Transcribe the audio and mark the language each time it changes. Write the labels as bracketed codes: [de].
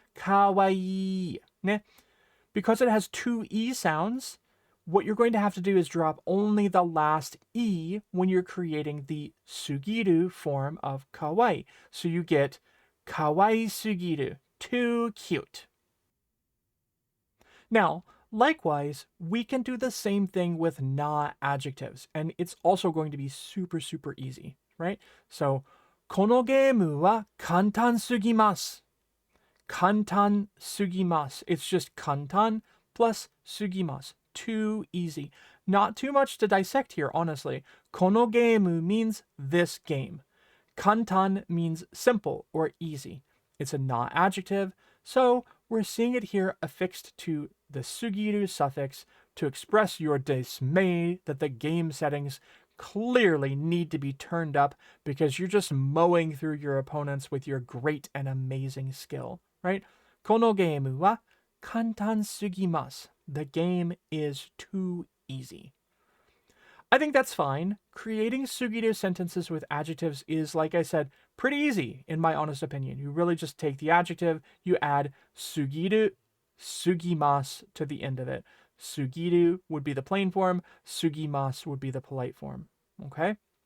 [en] kawaii. Ne? Because it has two E sounds, what you're going to have to do is drop only the last E when you're creating the sugiru form of kawaii. So you get kawaii sugiru, too cute. Now, likewise, we can do the same thing with na adjectives, and it's also going to be super, super easy, right? [ja] So, このゲームは簡単すぎます。簡単すぎます. [en] It's just 簡単 plus すぎます. Too easy. Not too much to dissect here, honestly. このゲーム means this game. 簡単 means simple or easy. It's a na adjective, so we're seeing it here affixed to the sugiru suffix to express your dismay that the game settings clearly need to be turned up because you're just mowing through your opponents with your great and amazing skill, right? [ja] このゲームは簡単すぎます. [en] The game is too easy. I think that's fine. Creating sugiru sentences with adjectives is, like I said, pretty easy, in my honest opinion. You really just take the adjective, you add sugiru, sugimasu to the end of it. Sugiru would be the plain form, sugimasu would be the polite form. Okay?